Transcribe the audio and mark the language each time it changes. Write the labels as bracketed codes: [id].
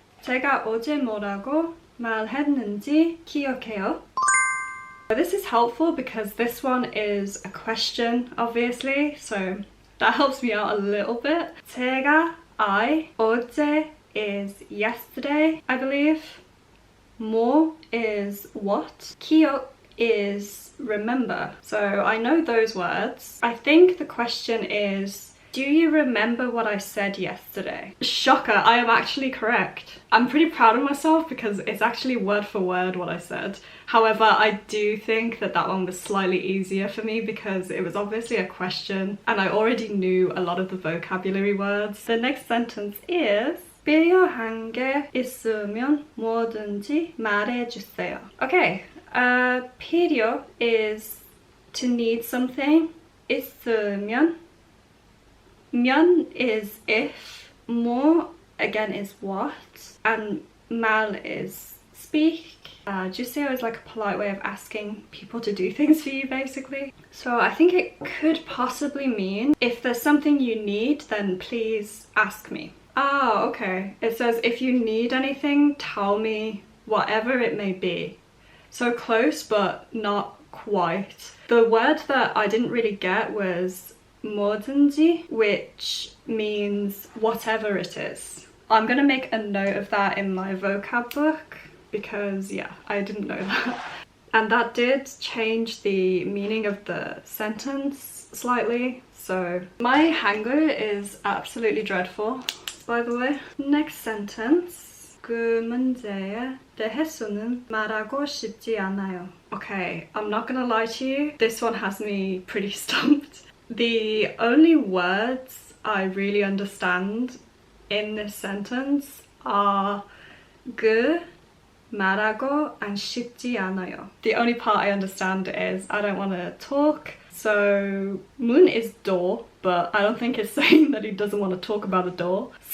[ko] 제가 어제 뭐라고 말했는지 기억해요? [en] This is helpful because this one is a question, obviously, so that helps me out a little bit. 제가 어제 is yesterday, I believe. 뭐 is what. 기억 is remember. So I know those words. I think the question is, do you remember what I said yesterday? Shocker, I am actually correct. I'm pretty proud of myself because it's actually word for word what I said. However, I do think that that one was slightly easier for me because it was obviously a question and I already knew a lot of the vocabulary words. The next sentence is [ko] 필요한 게 있으면 뭐든지 말해주세요. [en] Okay, 필요 is to need something. 있으면 면 is if, 뭐 again is what, and 말 is speak. 주세요 is like a polite way of asking people to do things for you, basically. So I think it could possibly mean if there's something you need, then please ask me. Ah, okay. It says if you need anything, tell me, whatever it may be. So close, but not quite. The word that I didn't really get was 뭐든지, which means whatever it is. I'm gonna make a note of that in my vocab book because yeah, I didn't know that. And that did change the meaning of the sentence slightly. So my Hangul is absolutely dreadful, by the way. Next sentence. [ko] 그 문제에 대해서는 말하고 싶지 않아요. [en] Okay, I'm not gonna lie to you. This one has me pretty stumped. The only words I really understand in this sentence are 그, 말하고, and 쉽지 않아요. The only part I understand is I don't want to talk. So 문 is door, but I don't think it's saying that he doesn't want to talk about a door.